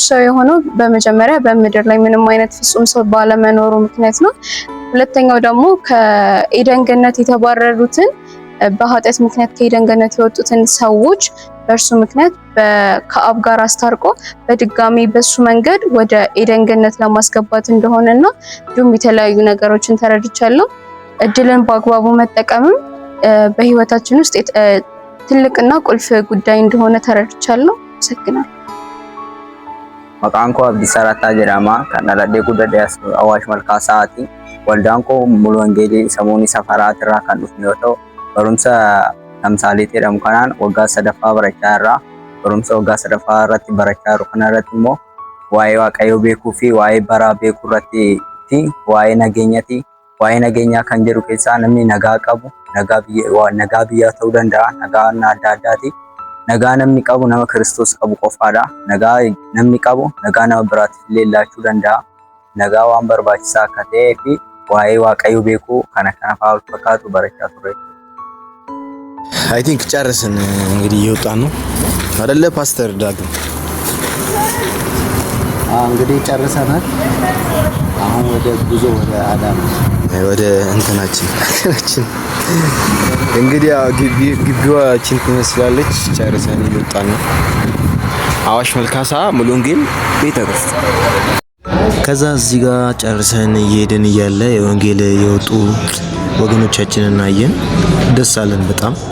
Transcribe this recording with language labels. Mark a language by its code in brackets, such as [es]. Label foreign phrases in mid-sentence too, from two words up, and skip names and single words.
[am] ሰው የሆነው በመጀመሪያ በምድር ላይ ምንም አይነት ፍጹም ሰው ባለመኖሩ ምክንያት ነው። ሁለተኛው ደግሞ ከኤደን ገነት የተባረሩትን በኃጢአት ምክንያት ከኤደን ገነት የወጡትን ሰዎች በእርሱ ምክንያት ከአብ ጋር አስታርቆ በድጋሚ በሱ መንገድ ወደ ኤደን ገነት ለማስገባት እንደሆነና እንዲሁም የተለያዩ ነገሮችን ተረድቻለሁ። እድልን በአግባቡ መጠቀምም በህይወታችን ውስጥ ትልቅና ቁልፍ ጉዳይ እንደሆነ ተረድቻለሁ። አመሰግናለሁ። [om] Maqaan koo Abdiisaa Rattaa jedhama. Kan dhaladhee guddadhe Awaash Malkaasaati. Waldaan koo Mulu Wangeelii Samuunii Safaraati irraa kan dhufne yoo ta'u, barumsa tamsaaleetii jedhamu kanaan waggaa sadaffaa barachaa jirra. Barumsa waggaa sadaffaa irratti barachaa jiru kana irratti immoo waa'ee Waaqayyoo beekuu fi waa'ee baraa beekuu irratti fi waa'ee nageenyaati. Waa'ee nageenyaa kan jedhu keessaa namni nagaa qabu, nagaa biyyaa ta'uu danda'a, nagaa adda addaati. Nagaa namni qabu nama Kiristoos qabu qofaadha. Nagaa namni qabu nagaa nama biraatiif illee laachuu danda'a. Nagaa waan barbaachisaa akka ta'ee fi waa'ee Waaqayyoo beekuu kana fa'aa wal fakkaatu barachaa turre. [en] I think [am] ጨርስን እንግዲህ እየወጣን ነው አይደለ ፓስተር ዳግም? እንግዲህ ጨርሰናል። አሁን ወደ ጉዞ ወደ አዳማ ወደ እንትናችን እንግዲህ ግቢዋችን ትመስላለች። ጨርሰን እየወጣን ነው። አዋሽ መልካሳ ሙሉ ወንጌል ቤተክርስቲያን። ከዛ እዚህ ጋር ጨርሰን እየሄድን እያለ የወንጌል የወጡ ወገኖቻችንን አየን። ደስ አለን በጣም።